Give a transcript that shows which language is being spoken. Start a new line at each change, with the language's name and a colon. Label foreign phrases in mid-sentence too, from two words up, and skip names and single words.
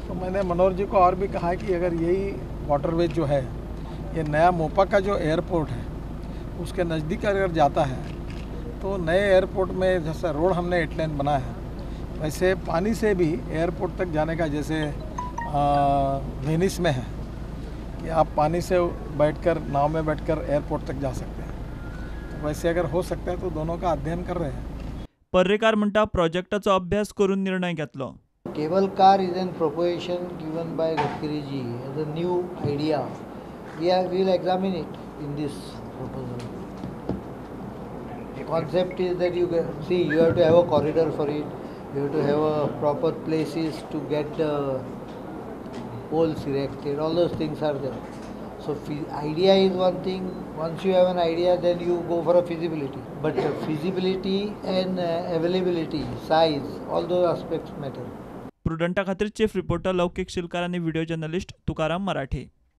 Hindi: तो मैंने मनोहर जी को और भी कहा है कि अगर यही वाटरवेज जो है, ये नया मोपा का जो एयरपोर्ट है उसके नज़दीक अगर जाता है तो नए एयरपोर्ट में जैसा रोड हमने 8 लेन बनाया है वैसे पानी से भी एयरपोर्ट तक जाने का, जैसे वेनिस में है कि आप पानी से बैठकर नाव में बैठकर एयरपोर्ट तक जा सकते हैं, तो वैसे अगर हो सकता है तो दोनों का अध्ययन कर रहे हैं।
Konkani: पर्रीकार म्हणटा प्रोजेक्टाचो अभ्यास करून निर्णय घेतलो।
English: Cable car is an proposition given by Gadkari ji as a new idea. We will examine it in this proposal. The concept is that you have to have a corridor for it. You have to have a proper places to get the poles erected. All those things are there. So idea is one thing. Once you have an idea, then you go for a feasibility. But feasibility and availability, size, all those aspects matter.
Konkani: प्रुडंटा खातीर
English: chief reporter
Konkani: लौकिक शिलकार आणि
English: video journalist
Konkani: तुकाराम मराठे।